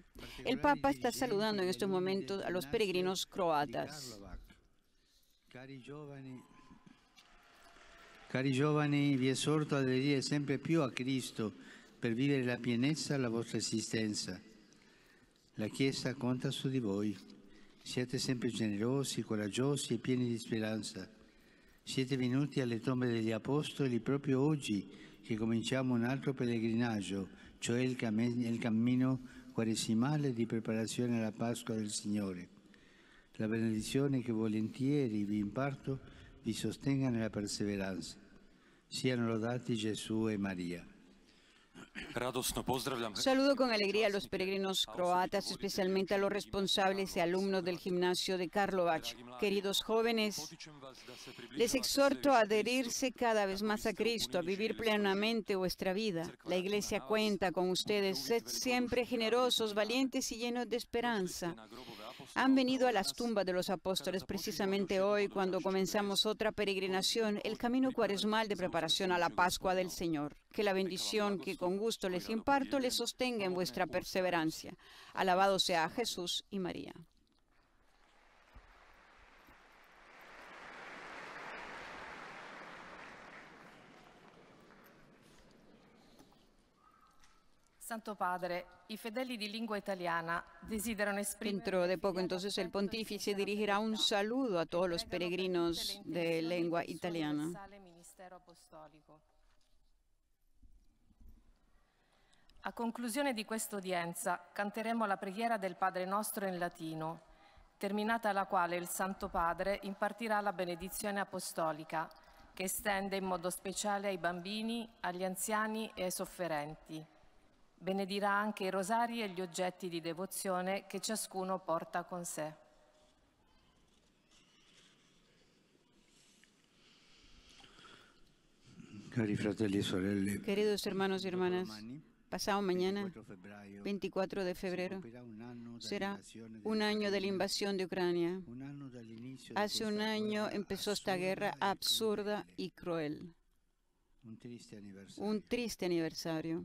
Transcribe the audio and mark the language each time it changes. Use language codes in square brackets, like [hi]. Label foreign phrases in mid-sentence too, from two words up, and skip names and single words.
[es] El Papa está saludando en estos momentos a los peregrinos croatas. [it] Cari giovani, vi esorto ad aderire sempre più a Cristo per vivere la pienezza della vostra esistenza. La Chiesa conta su di voi. Siete sempre generosi, coraggiosi e pieni di speranza. Siete venuti alle tombe degli Apostoli proprio oggi che cominciamo un altro pellegrinaggio, cioè il cammino quaresimale di preparazione alla Pasqua del Signore. La benedizione che volentieri vi imparto vi sostenga nella perseveranza. Siano lodati Gesù e María. [es] Saludo con alegría a los peregrinos croatas, especialmente a los responsables y alumnos del gimnasio de Karlovac. Queridos jóvenes, les exhorto a adherirse cada vez más a Cristo, a vivir plenamente vuestra vida. La Iglesia cuenta con ustedes. Sed siempre generosos, valientes y llenos de esperanza. Han venido a las tumbas de los apóstoles precisamente hoy, cuando comenzamos otra peregrinación, el camino cuaresmal de preparación a la Pascua del Señor. Que la bendición que con gusto les imparto les sostenga en vuestra perseverancia. Alabado sea Jesús y María. [it] Santo Padre, i fedeli di lingua italiana desiderano esprimere... [es] Dentro de poco entonces el pontífice dirigirá un saludo a todos los peregrinos de lengua italiana. [it] A conclusione di questa udienza canteremo la preghiera del Padre Nostro in latino, terminata la quale il Santo Padre impartirà la benedizione apostolica, che estende in modo speciale ai bambini, agli anziani e ai sofferenti. Benedirà anche i rosari e gli oggetti di devozione che ciascuno porta con sé. Cari fratelli e sorelle, [es] Queridos hermanos y hermanas, pasado mañana, 24 de febrero, será un año de la invasión de Ucrania. Hace un año empezó esta guerra absurda y cruel. Un triste aniversario.